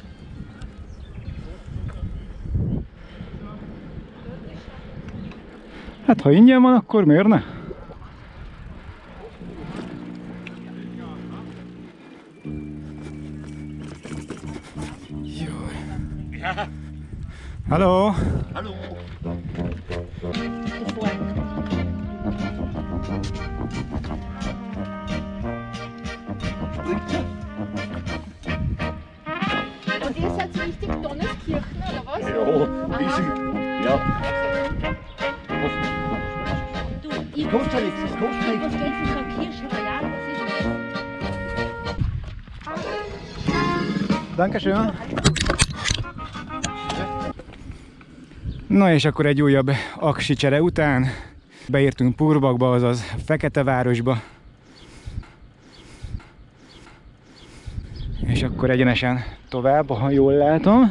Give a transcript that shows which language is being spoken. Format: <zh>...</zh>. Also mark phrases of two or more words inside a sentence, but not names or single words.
<hu>Hát ha ingyen van, akkor miért ne?</hu> <de>Hallo. Hallo. Und ihr seid richtig Tonneskirchen, oder was? Ja, ja. Du, ich Kostet ja nichts, das kostet was nichts. geht für so eine Kirche? Ja, das ist Dankeschön.</de> <hu>Na és akkor egy újabb aksi csere után beértünk Purbakba, azaz Feketevárosba. És akkor egyenesen tovább, ha jól látom.</hu>